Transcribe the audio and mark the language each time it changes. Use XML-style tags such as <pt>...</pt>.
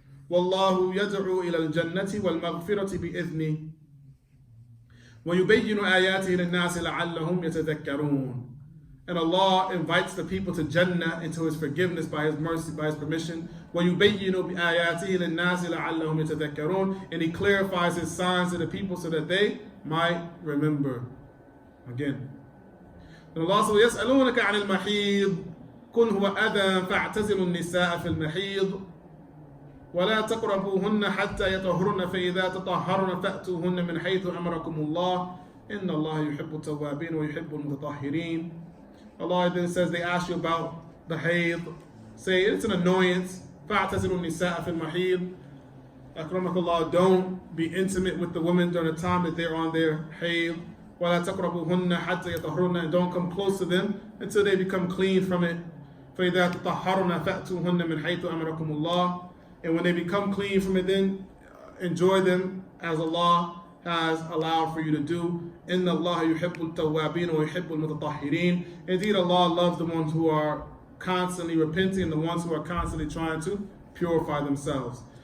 <ar>وَاللَّهُ يَدْعُو إِلَى الْجَنَّةِ وَالْمَغْفِرَةِ بِإِذْنِهِ وَيُبَيِّنُ آيَاتِهِ لِلنَّاسِ لَعَلَّهُمْ يَتَذَكَّرُونَ.</ar> <en>And Allah invites the people to Jannah, into His forgiveness by His mercy, by His permission.</en> <ar>وَيُبَيِّنُ بِآيَاتِهِ لِلنَّاسِ لَعَلَّهُمْ يَتَذَكَّرُونَ.</ar> <en>And He clarifies His signs to the people so that they might remember. Again. And Allah says,</en> <ar>يَسْأَلُونَكَ عَنِ الْمَحِيضِ قُلْ هُوَ أَذًى فَاعْتَزِلُوا النِّسَاءَ فِي الْمَحِيضِ ولا تقربوهن حتى يطهرن فإذا تطهرن فأتوهن من حيث أمركم الله إن الله يحب التوابين ويحب المتطهرين.</ar> <en>Allah then says, they ask you about the hayd. Say, it's an annoyance.</en> <ar>فَاعْتَزِلُوا النِّسَاءَ فِي الْمَحِيضِ.</ar> <en>Akramakallah, don't be intimate with the women during the time that they're on their hayd.</en> <ar>ولا تقربوهن حتى يطهرن.</ar> <en>And don't come close to them until they become clean from it.</en> <ar>فإذا تطهرن فأتوهن من حيث أمركم الله.</ar> <en>And when they become clean from it, then enjoy them as Allah has allowed for you to do.</en> <ar>Inna Allah yuhibbul tawwabin wa yuhibbul mutatahhirin.</ar> <en>Indeed, Allah loves the ones who are constantly repenting and the ones who are constantly trying to purify themselves.</en>